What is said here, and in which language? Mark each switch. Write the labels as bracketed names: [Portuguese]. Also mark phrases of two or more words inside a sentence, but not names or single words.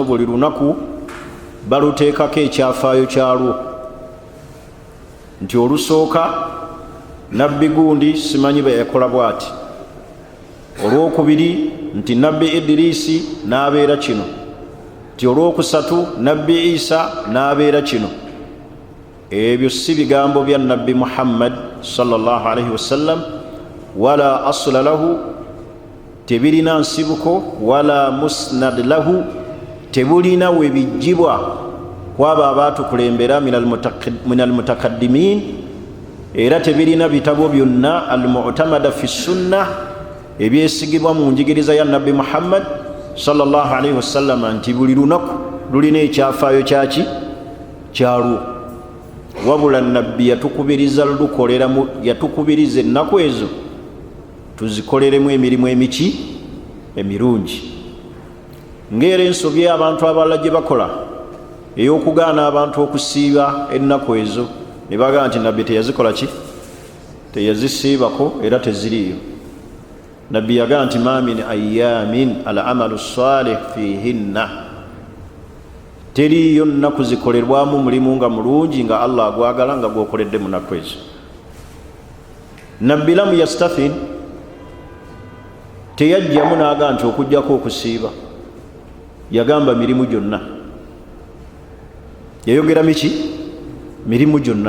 [Ganda] Buli lunaku baluteekako ekyafaayo kyalwo, nti olusooka nabbi gundi simanyi bwe yakola bw'ati, olwokubiri nti nabbi Idrisi n'abeera kino, nti olwokusatu nabbi Isa n'abeera kino. Ebyo si bigambo bya nabbi Muhammad [Arabic] صلى الله عليه وسلم, ولا أصل له [Ganda] tebirina nsibuko [Arabic] ولا مسند له [Ganda] tebulina webijjibwa kwabo abatukulembera [Arabic] من المتقدمين [Ganda] era tebirina bitabo byonna [Arabic] المعتمدة في السنة [Ganda] ebyesigibwa mu njigiriza ya nabbi Muhammad [Arabic] صلى الله عليه وسلم [Ganda] nti buli lunaku lulina ekyafaayo kyalwo wabula nabbi yatukubiriza yatukubiriza ennaku ezo tuzikoleremu emirimu emirungi ng'era ensobi abantu abalala gye bakola ey'okugaana abantu okusiiba ennaku ezo ne bagamba nti nabbi teyazikola ki teyazisiibako era teziriyo nabbi yagamba nti [Arabic] ما من أيام العمل الصالح فيهن [Ganda] teriyo nnaku zikolerwamu mulimu nga mulungi nga Allah agwagala nga gwokoledde mu nnaku ezo. Nabbi [Arabic] لم يستثن [Ganda] teyajjamu n'agamba nti okujjako okusiiba, yagamba mirimu gyonna, yayogera mirimu gyonna.